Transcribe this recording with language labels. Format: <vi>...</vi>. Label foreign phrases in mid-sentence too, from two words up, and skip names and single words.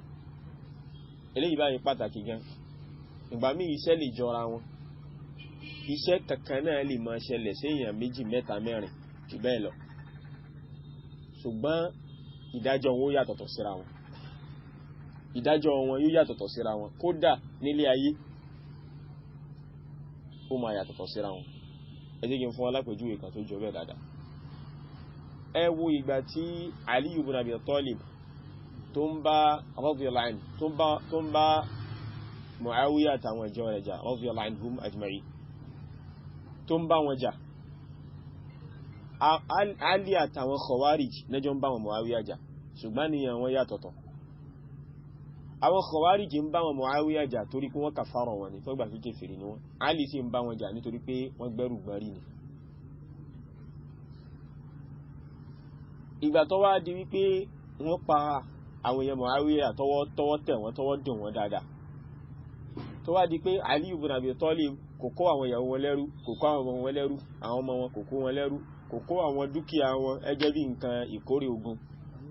<yo>Eléyìí báyìí pàtàkì gan. Ìgbà míì iṣẹ́ lè jọra wọn, iṣẹ́ kankan náà lè máa ṣẹlẹ̀ sí èèyàn méjì mẹ́ta mẹ́rin jù bẹ́ẹ̀ lọ, ṣùgbọ́n ìdájọ́ wọn ó yàtọ̀tọ̀ síra wọn, ìdájọ́ wọn yóò yàtọ̀tọ̀ síra wọn, kódà nílé ayé ó máa yàtọ̀tọ̀ síra wọn. Ẹ jẹ́ kí n fún wa lápèjúwe kan tó jọ bẹ́ẹ̀ dáadáa. Ẹ wo ìgbà tí Ali ibn Abi Talib tó ń bá</yo> <ar>رضي الله عنه</ar> <yo>tó ń bá Muawiya àtàwọn ìjọ rẹ̀ jà</yo> <ar>رضي الله عنهم أجمعين,</ar> <yo>tó ń bá wọn jà. Ali àtàwọn Khawarij lẹ́jọ́ ń bá wọn Muawiya jà, ṣùgbọ́n níyàn wọn yàtọ̀tọ̀. Àwọn Khawarij ń bá wọn Muawiya jà torí pé wọ́n kàfàrọ̀ wọn ni, tó gbà fi kèfèrí ni wọ́n. Ali sì ń bá wọn jà nítorí pé wọ́n gbẹ́rù gbọ́rí ni. Ìgbà tó wá di wípé wọ́n pa àwọn èèyàn Muawiya tọwọ́ tẹ̀ wọ́n, tọwọ́ dùn wọ́n dáadáa, tó wá di pé Ali ibn Abi Talib kò kó àwọn ìyàwó wọn lẹ́rú, kò kó àwọn ọmọ wọn lẹ́rú, àwọn ọmọ wọn kò kó wọn lẹ́rú, kò kó àwọn dúkìá wọn ẹgẹ́ bí nǹkan ìkórè ogun.</yo>